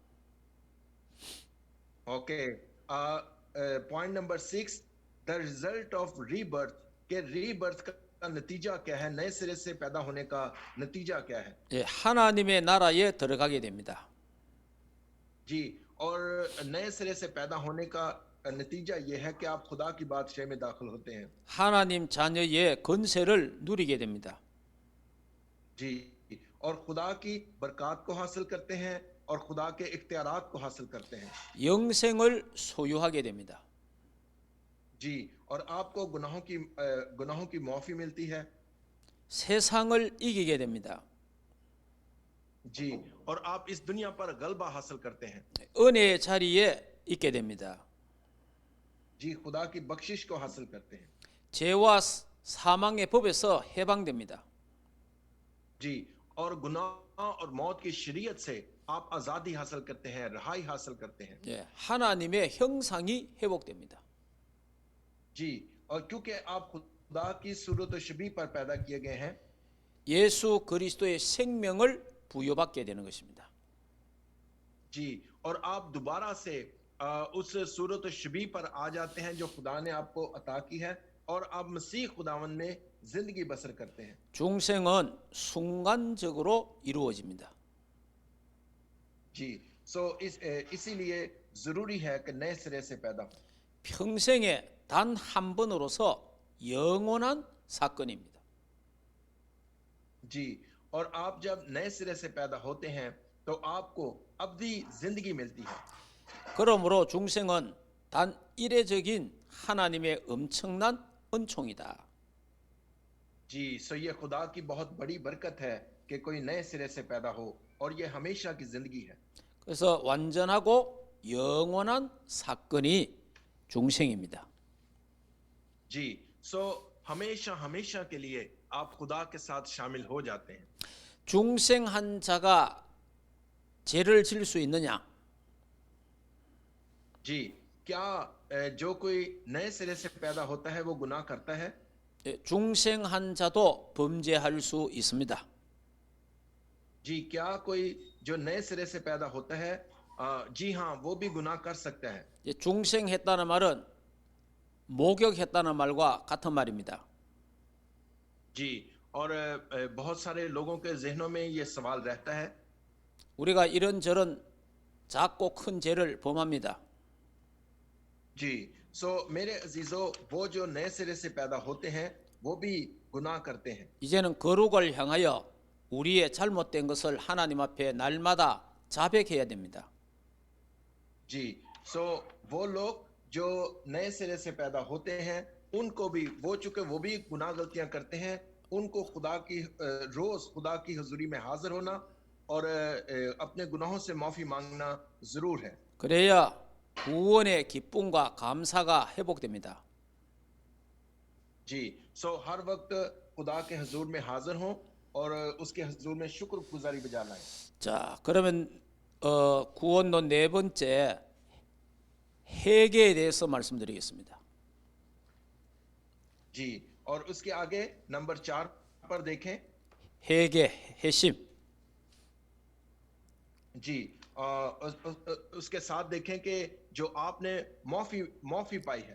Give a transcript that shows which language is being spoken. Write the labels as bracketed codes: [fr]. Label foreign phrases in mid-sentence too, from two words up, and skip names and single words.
[ur] اوکے, [en] point number 6, the result of rebirth, [ur] کہ ری برتھ کا نتیجہ کیا ہے، نئے سرے سے پیدا ہونے کا نتیجہ کیا ہے. [ko] 예, 하나님의 나라에 들어가게 됩니다. [ur] جی، اور نئے سرے سے پیدا ہونے کا نتیجہ یہ ہے کہ آپ خدا کی بادشاہی میں داخل ہوتے ہیں. [ko] 하나님 자녀의 권세를 누리게 됩니다. [ur] جی، اور خدا کی برکت کو حاصل کرتے ہیں اور خدا کے اختیارات کو حاصل کرتے ہیں. [ko] 영생을 소유하게 됩니다. [ur] جی، اور آپ کو گناہوں کی معافی ملتی ہے. [ko] 세상을 이기게 됩니다. [ur] جی، اور آپ اس دنیا پر غلبہ حاصل کرتے ہیں. [ko] 은혜의 자리에 있게 됩니다. [ur] جی، خدا کی بخشش کو حاصل کرتے ہیں. [ko] 죄와 사망의 법에서 해방됩니다. [ur] جی، اور گناہ اور موت کی شریعت سے آپ آزادی حاصل کرتے ہیں، رہائی حاصل کرتے ہیں. [ko] 예, 하나님의 형상이 회복됩니다. [ur] جی، اور کیونکہ آپ خدا کی صورت شبیہ پر پیدا کیے گئے ہیں, [ko] 예수 그리스도의 생명을 부여받게 되는 것입니다. [ur] جی، اور آپ دوبارہ سے اس صورت شبیہ پر آ جاتے ہیں جو خدا نے آپ کو عطا کی ہے، اور آپ مسیح خداوند میں زندگی بسر کرتے ہیں. [ko] 중생은 순간적으로 이루어집니다. [ur] جی، اسی لیے ضروری ہے کہ نئے سرے سے پیدا ہو. [ko] 평생에 단 한 번으로서 영원한 사건입니다. [ur] جی، اور آپ جب نئے سرے سے پیدا ہوتے ہیں تو آپ کو ابدی زندگی ملتی ہے. [ko] 그러므로 중생은 단 이례적인 하나님의 엄청난 은총이다. [ur] جی، سو یہ خدا کی بہت بڑی برکت ہے کہ کوئی نئے سرے سے پیدا ہو، اور یہ ہمیشہ کی زندگی ہے. [ko] 그래서 완전하고 영원한 사건이 중생입니다. [ur] جی، سو ہمیشہ ہمیشہ کے لیے آپ خدا کے ساتھ شامل ہو جاتے ہیں. [ko] 중생한 자가 죄를 지을 수 있느냐? [ur] جی، کیا جو کوئی نئے سرے سے پیدا ہوتا ہے وہ گناہ کرتا ہے? [ko] 중생한 자도 범죄할 수 있습니다. [ur] جی، کیا کوئی جو نئے سرے سے پیدا ہوتا ہے، جی ہاں، وہ بھی گناہ کر سکتا ہے. [ko] 중생했다는 말은 목욕했다는 말과 같은 말입니다. [ur] جی، اور بہت سارے لوگوں کے ذہنوں میں یہ سوال رہتا ہے. [ko] 우리가 이런저런 작고 큰 죄를 범합니다. [ur] جی، سو میرے عزیزوں، وہ جو نئے سرے سے پیدا ہوتے ہیں وہ بھی گناہ کرتے ہیں. [ko] 이제는 거룩을 향하여 우리의 잘못된 것을 하나님 앞에 날마다 자백해야 됩니다. [ur] جی، سو وہ لوگ جو نئے سرے سے پیدا ہوتے ہیں ان کو بھی، وہ چونکہ وہ بھی گناہ غلطیاں کرتے ہیں، ان کو خدا کی روز خدا کی حضوری میں حاضر ہونا اور اپنے گناہوں سے معافی مانگنا ضرور ہے. [ko] 그래야 구원의 기쁨과 감사가 회복됩니다. [ur] جی، سو ہر وقت خدا کے حضور میں حاضر ہوں اور اس کے حضور میں شکرگزاری بجا لائیں. [ko] 자, 그러면 구원론 네 번째 회개에 대해서 말씀드리겠습니다. [ur] جی، اور اس کے آگے نمبر 4 پر دیکھیں. [ko] 회개, 회심. [ur] جی، اس کے ساتھ دیکھیں کہ جو آپ نے معافی پائی ہے.